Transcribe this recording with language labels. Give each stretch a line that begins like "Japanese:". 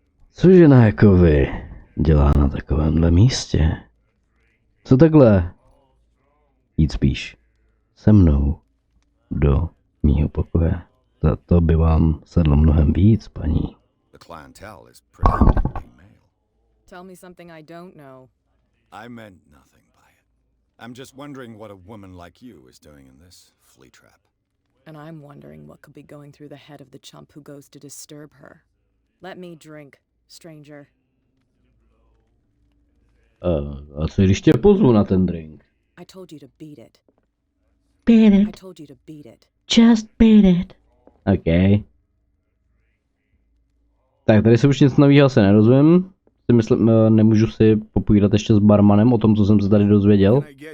Czech: Co žena jako vy dělá na takovémhle místě? Co takhle? Jít spíš se mnou do mýho pokoje. Za to by vám sedlo mnohem víc, paní.
English: The clientele is predominantly male. Tell me something I don't know. I meant nothing by it. I'm just wondering what a woman like you is doing in this flea trap. And I'm wondering what could be going through the head of the chump who goes to disturb her. Let me drink, stranger.
Czech: A co když tě pozvu na ten drink?
English: I told you to beat it. Beat I it. told you to beat it. Just beat it. OK.
Czech: Tak tady se už nic nového asi nerozumím. Si myslím, nemůžu si popovídat ještě s barmanem o tom, co jsem se tady dozvěděl.